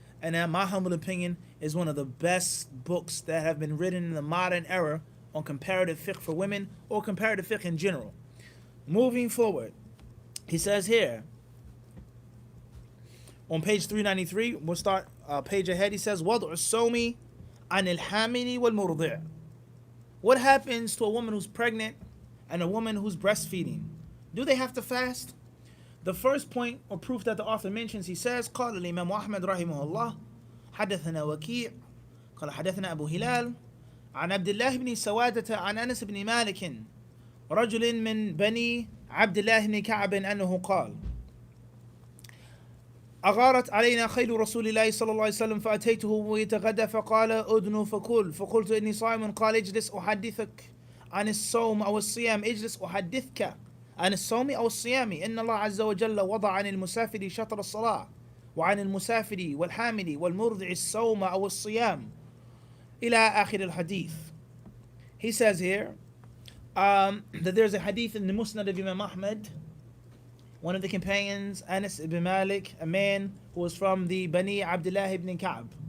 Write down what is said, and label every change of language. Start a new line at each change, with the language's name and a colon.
English: And in my humble opinion, is one of the best books that have been written in the modern era on comparative fiqh for women or comparative fiqh in general. Moving forward, he says here, on page 393, we'll start a page ahead. He says,
Arabic: وَضْعُ الصَّوْمِ عَنِ الْحَامِلِ وَالْمُرْضِعِ.
English: What happens to a woman who's pregnant and a woman who's breastfeeding? Do they have to fast? The first point or proof that the author mentions, he says,
Arabic: قال الإمام أحمد رحمه الله حدثنا وكيع قال حدثنا أبو هلال عن عبد الله بن سوادة عن أنس بن مالك رجل من بني عبد الله بن كعب أنه قال أغارت علينا خيل رسول الله صلى الله عليه وسلم فأتيته ويتغدى فقال أدنو فكل فقلت إني صائم قال اجلس أحدثك عن الصوم أو الصيام اجلس أحدثك عن الصوم أو الصيام إن الله عز وجل وضع عن المسافر شطر الصلاة وعن المسافر والحامل والمرضع الصوم أو الصيام إلى آخر الحديث.
English: He says here that there's a hadith in the Musnad of Imam Ahmad. One of the companions, Anas ibn Malik, a man who was from the Bani Abdullah ibn Ka'b.